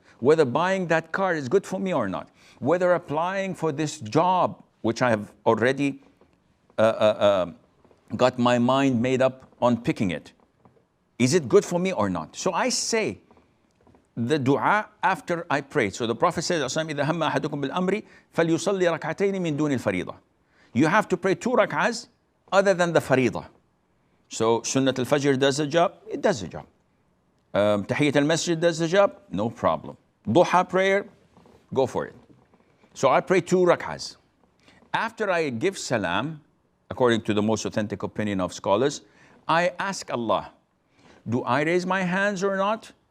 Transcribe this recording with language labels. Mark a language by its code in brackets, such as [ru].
[en] Whether buying that car is good for me or not. Whether applying for this job, which I have already got my mind made up on picking it. Is it good for me or not? So I say the dua after I pray. So the Prophet says, [ar] إِذَا هَمَّ أَحَدُكُمْ بِالْأَمْرِ فَلْيُصَلِّ رَكْعَتَيْنِ مِن دُونِ الْفَرِيضَةِ. [en] You have to pray 2 rak'ahs other than the faridah. So Sunnat al-Fajr does the job, it does the job. Tahiyyat al-Masjid does the job, no problem. Duha prayer, go for it. So I pray 2 rak'ahs. After I give salam, according to the most authentic opinion of scholars, I ask Allah, do I raise my hands or not?